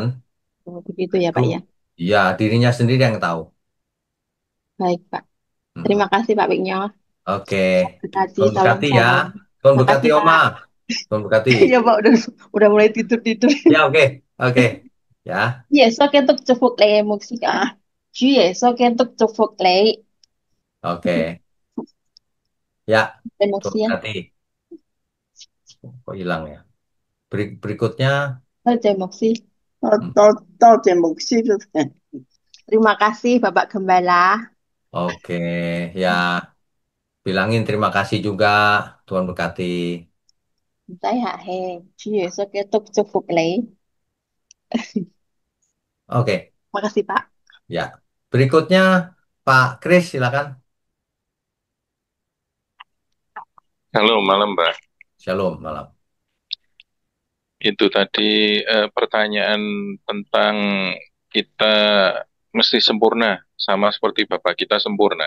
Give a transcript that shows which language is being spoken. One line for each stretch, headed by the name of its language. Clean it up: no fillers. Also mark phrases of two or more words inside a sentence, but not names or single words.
Indonesian: Oh, begitu Nah, ya itu Pak ya. ya dirinya sendiri yang tahu. Baik Pak. Mm-mm. Terima kasih Pak Wigno. Oke, Berkati Tuhan salam berkati ya. salam. Tuhan berkati Makasih Oma. Pak. Tuhan berkati. Ya Pak udah mulai tidur tidur. Ya oke, oke. Ya,
Cantonese: 主耶穌基督祝福你，牧師啊！主耶穌基督祝福你，
Indonesian: oke. Ya,
Cantonese: 你牧
Indonesian: Tuhan
Cantonese: 師啊，
Indonesian: berkati. Kok hilang ya? Berikutnya,
Cantonese: 多謝牧師。 hmm,
Indonesian: Terima kasih Bapak Gembala. oke. Ya, bilangin terima kasih juga. Tuhan berkati.
Cantonese: 唔使客氣，主耶穌基督祝福你。
Indonesian: Oke, Makasih Pak. ya. Berikutnya, Pak Kris, silakan. Halo, malam Mbak. Shalom, malam. Itu tadi pertanyaan tentang kita mesti sempurna, sama seperti Bapak kita sempurna.